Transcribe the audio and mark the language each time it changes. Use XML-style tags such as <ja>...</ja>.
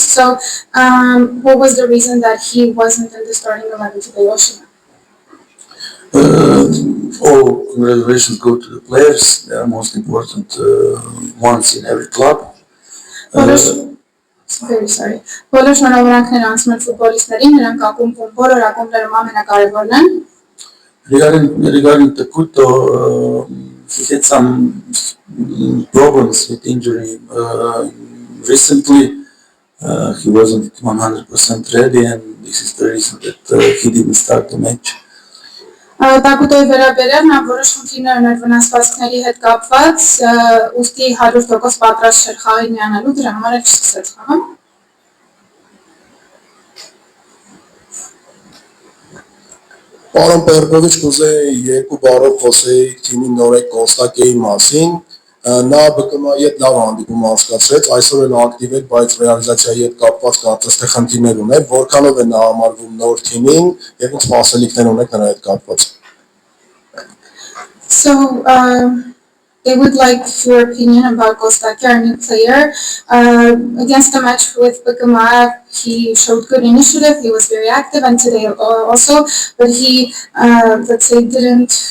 <en>So what was the reason that he wasn't in the starting 11 today, Oshima? All congratulations go to the players. They are most important ones in every club. Very sorry.</en> <hy>Բոլոր շնորհավորանքները անցնում են ֆուտբոլիստներին, նրանք ակումբում բոլոր ակումբներում ամենակարևորն են։</hy> <en>Regarding Takuto, he had some problems with injury recently. He wasn't 100% ready, and this is the reason that he didn't start the match.</en> <hy>Տակուտոյի վերաբերյալ նա որոշ խնդիրներ ուներ վնասվածքների հետ կապված, ուստի 100% պատրաստ չէր խաղին միանալու, դրա համար էլ չսկսեց խաղը։ Պարոն Պերկովիչ, կուզեի երկու բառով խոսեի թիմի նորեկ Կոստակեի մասին։ Նա ԲԿՄ-ի հետ լավ հանդիպում անցկացրեց, այսօր էլ ակտիվ է, բայց ռեալիզացիայի հետ կապված կարծես թե խնդիրներ ուներ, որքանով է նա համարվում նոր թիմին եւ ինչ սպասելիքներ ունեք նրա հետ կապված։</hy> <en>So they would like your opinion about Kostaki, our new player. Against the match with Bukama, he showed good initiative. He was very active, and today also. But he, let's say, didn't.</en>